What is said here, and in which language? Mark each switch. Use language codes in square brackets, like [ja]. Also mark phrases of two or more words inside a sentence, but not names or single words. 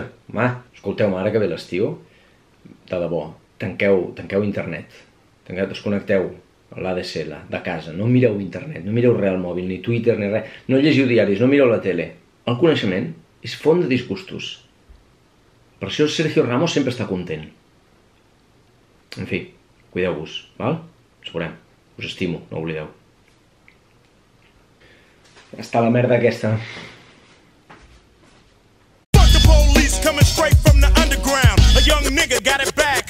[ca] Home, escolteu-me, ara que ve l'estiu, de debò, tanqueu internet, desconnecteu l'ADSL de casa, no mireu internet, no mireu res al mòbil, ni Twitter, ni res, no llegiu diaris, no mireu la tele. El coneixement és font de disgustos. Per això Sergio Ramos sempre està content. En fi, cuideu-vos, val? Ens veurem. Us estimo, no oblideu. Està la merda aquesta. [en] Fuck the police coming straight from the underground. A young nigga got it